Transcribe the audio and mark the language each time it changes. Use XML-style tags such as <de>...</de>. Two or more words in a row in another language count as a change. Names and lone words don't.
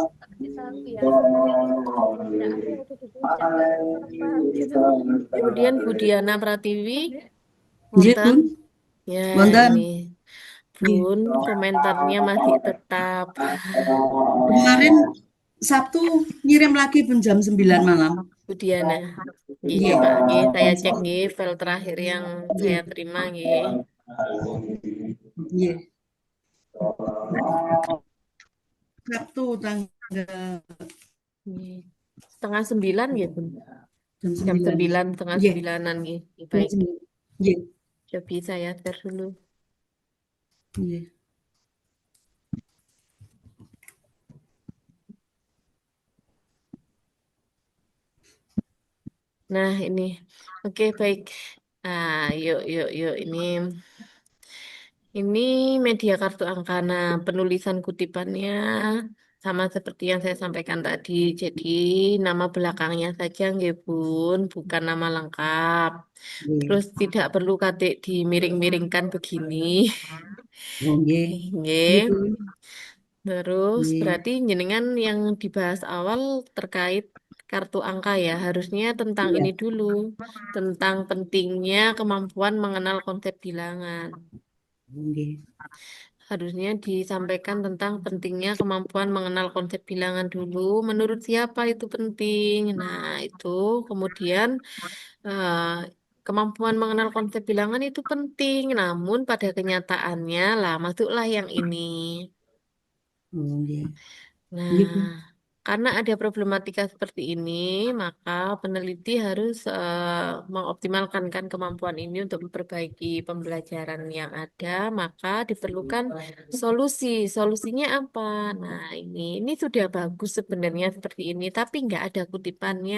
<id>Kemudian Bu Diana Pratiwi, Nggih, Bun. wonten? Ya, Wonten. ini Bun, komentarnya masih tetap. Kemarin Sabtu ngirim lagi Bun jam 9 malam. Bu Diana. Nggih, Nggih. coba nggih saya cek nggih file terakhir yang saya terima nggih. Nggih. Sabtu tanggal Nggih. Setengah 9 ya, Bun. jam 9. 9, setengah Nggih. 9-an nggih. Jam Baik. 9. Nggih. Coba saya share dulu. Nggih. Nah, ini. Oke, baik. Yuk, yuk, yuk. Ini media kartu angka. Nah, penulisan kutipannya sama seperti yang saya sampaikan tadi. Jadi, nama belakangnya saja, nggih, Bun, bukan nama lengkap. Terus tidak perlu katik dimiring-miringkan begini. Oh, nggih. Nggih. Nggih, Bun. Terus Nggih. berarti jenengan yang dibahas awal terkait kartu angka ya, harusnya tentang Iya. ini dulu, tentang pentingnya kemampuan mengenal konsep bilangan. Nggih. Harusnya disampaikan tentang pentingnya kemampuan mengenal konsep bilangan dulu. Menurut siapa itu penting? Nah, itu kemudian eh, kemampuan mengenal konsep bilangan itu penting, namun pada kenyataannya lah masuklah yang ini. Oh, nggih. Nah, Nggih, Bun. karena ada problematika seperti ini, maka peneliti harus mengoptimalkan kan kemampuan ini untuk memperbaiki pembelajaran yang ada, maka diperlukan solusi. Solusinya apa? Nah, ini sudah bagus sebenarnya seperti ini, tapi nggak ada kutipannya.</id>